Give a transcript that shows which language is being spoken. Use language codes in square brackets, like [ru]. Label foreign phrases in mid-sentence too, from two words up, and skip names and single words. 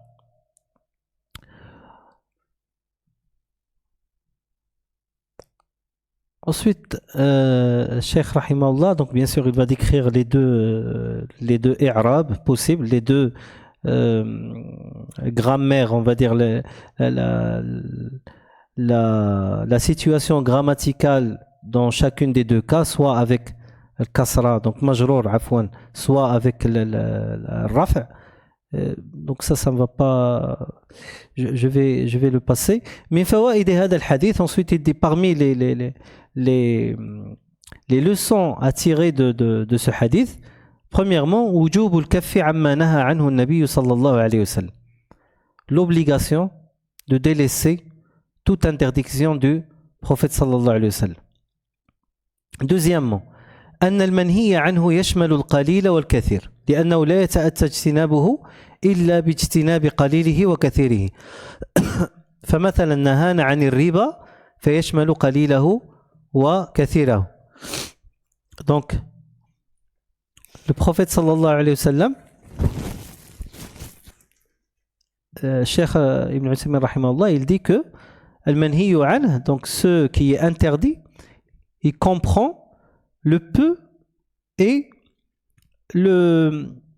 [fr] Ensuite, Cheikh Rahimahullah, donc bien sûr il va décrire les deux i'rab possibles, les deux grammaires, on va dire la situation grammaticale dans chacune des deux cas, soit avec le kasra, donc [ar] مجرور عفوا, [fr] soit avec le raf'. Donc ça ne va pas, je vais le passer. Mais [ar] فوائد هذا الحديث, [fr] ensuite il dit parmi les leçons à tirer de ce hadith, premièrement, [ar] وجوب الكف عما نهى عنه النبي صلى الله عليه وسلم, [fr] l'obligation de délaisser toute interdiction du prophète [ar] صلى الله عليه وسلم. Deuxièmement, أن المنهي عنه يشمل القليل والكثير لأنه لا يتأتى اجتنابه إلا باجتناب قليله وكثيره. فمثلا نهانا عن الربا فيشمل قليله وكثيره. [fr] Donc le prophète [ar] صلى الله عليه وسلم, [fr] Cheikh Ibn Uthaymin rahimahullah, il dit que [ar] المنهي عنه, [fr] donc ce qui est interdit, il comprend le peu et le